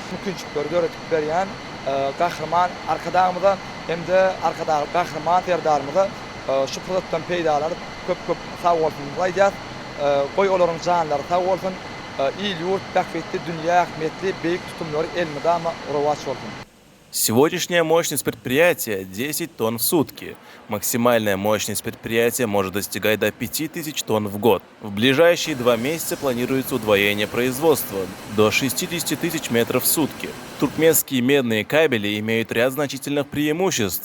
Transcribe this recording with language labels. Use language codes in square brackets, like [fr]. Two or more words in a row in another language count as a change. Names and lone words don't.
[tk] Mümkinçilikleri öğretip berýän gahrman arkadagymyza hem-de arkadagy gahrman terdarymyza şu prosesden peýdalanyp köp sag bolsun diýýär. Goý olaryň janlary sag bolsun. İl-yurt, bähbetli, dünýä ähmiýetli, beýik tutumlary elmydama rowaç bolsun. [ru] Сегодняшняя мощность предприятия – 10 тонн в сутки. Максимальная мощность предприятия может достигать до 5000 тонн в год. В ближайшие 2 месяца планируется удвоение производства – до 60 тысяч метров в сутки. Туркменские медные кабели имеют ряд значительных преимуществ.